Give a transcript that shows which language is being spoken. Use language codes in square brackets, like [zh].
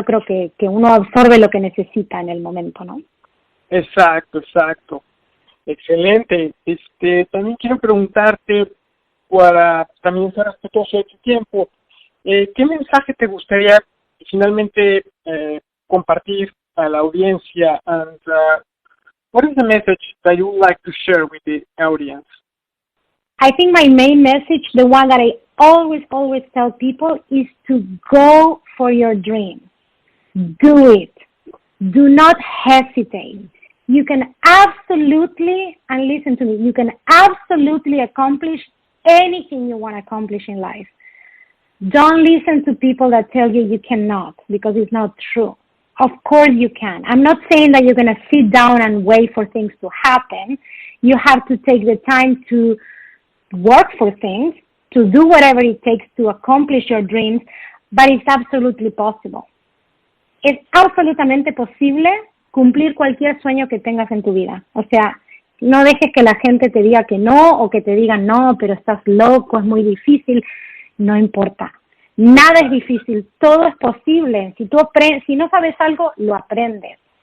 [es] Yo creo que uno absorbe lo que necesita en el momento, ¿no? Exacto. Excelente. También quiero preguntarte, para también ser respetuoso de tu tiempo, ¿qué mensaje te gustaría finalmente compartir a la audiencia? [en] And what is the message that you would like to share with the audience? I think my main message, the one that I always tell people, is to go for your dream. Do it. Do not hesitate. You can absolutely, and listen to me, you can absolutely accomplish anything you want to accomplish in life. Don't listen to people that tell you cannot, because it's not true. Of course you can. I'm not saying that you're going to sit down and wait for things to happen. You have to take the time to work for things, to do whatever it takes to accomplish your dreams, but it's absolutely possible. [es] Es absolutamente posible cumplir cualquier sueño que tengas en tu vida. O sea, no dejes que la gente te diga que no, o que te digan no, pero estás loco, es muy difícil. No importa. Nada es difícil, todo es posible. Si no sabes algo, lo aprendes.